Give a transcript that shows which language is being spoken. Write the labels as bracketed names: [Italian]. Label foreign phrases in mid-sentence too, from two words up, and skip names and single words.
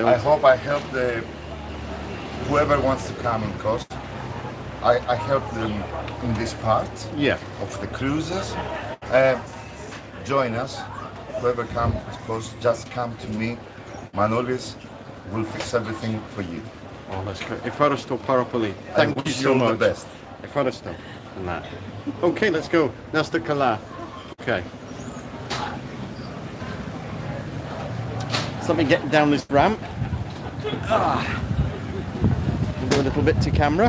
[English] I hope I help whoever wants to come in Kos. I help them in this part Yeah. of the cruises. Join us. Whoever comes to Kos, just come to me. Manolis will fix everything for you. Oh, that's great. [Greek] Ευχαριστώ πάρα πολύ. [English] I Thank you wish so you all much. the best. Ευχαριστώ. And that. Okay, let's go. [Greek] Να 'στε καλά. [English] Okay. So let me get down this ramp. We'll do a little bit to camera.